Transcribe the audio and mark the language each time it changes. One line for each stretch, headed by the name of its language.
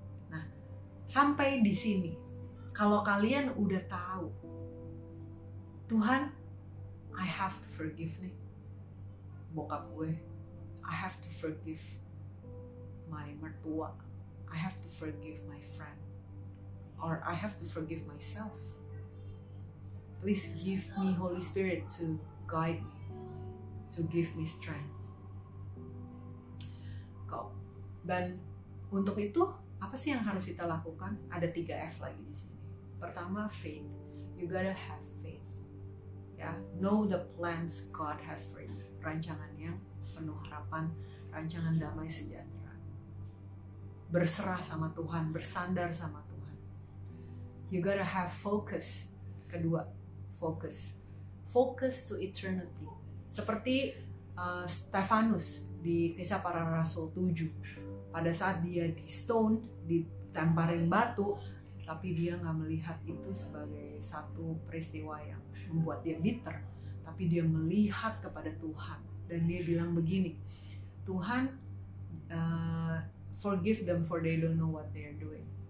Indonesian: Nah, sampai di sini, kalau kalian udah tahu,
English: Tuhan, I have to forgive
Indonesian: nih bokap gue,
English: I have to forgive my mertua, I have to forgive my friend, or I have to forgive myself. Please give me Holy Spirit to guide me, to give me strength.
Indonesian: Dan untuk itu apa sih yang harus kita lakukan? Ada 3 F lagi di sini. Pertama, faith.
English: You gotta have faith. Ya, know the plans God has for you.
Indonesian: Rancangan yang penuh harapan, rancangan damai sejahtera. Berserah sama Tuhan, bersandar sama Tuhan.
English: You gotta have focus. Kedua, focus. Focus to eternity.
Indonesian: Seperti Stefanus di Kisah Para Rasul 7. Pada saat dia di stone, ditamparin batu, tapi dia nggak melihat itu sebagai satu peristiwa yang membuat dia bitter. tapi dia melihat kepada Tuhan dan dia bilang begini, Tuhan,
English: forgive them for they don't know what they are doing.